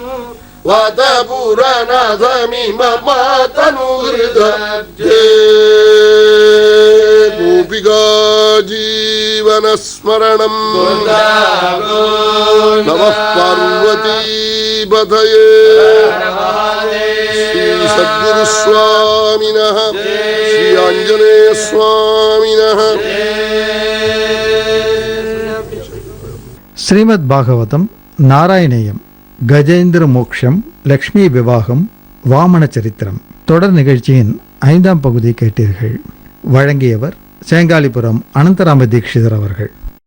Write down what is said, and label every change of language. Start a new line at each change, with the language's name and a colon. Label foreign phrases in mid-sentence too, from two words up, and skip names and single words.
Sanskrit: वातपुरनाथमिम मातनुहृदये गोपिका जीवनस्मरणं नमः पार्वतीपतये श्री सद्गुरुस्वामिनः श्री आञ्जनेयस्वामिनः
Tamil: ஸ்ரீமத் பாகவதம் நாராயணேயம் கஜேந்திர மோக்ஷம் லக்ஷ்மி விவாகம் வாமன சரித்திரம் தொடர் நிகழ்ச்சியின் 5ஆம் பகுதி கேட்டீர்கள். வழங்கியவர் சேங்காலிபுரம் அனந்தராம தீட்சிதர் அவர்கள்.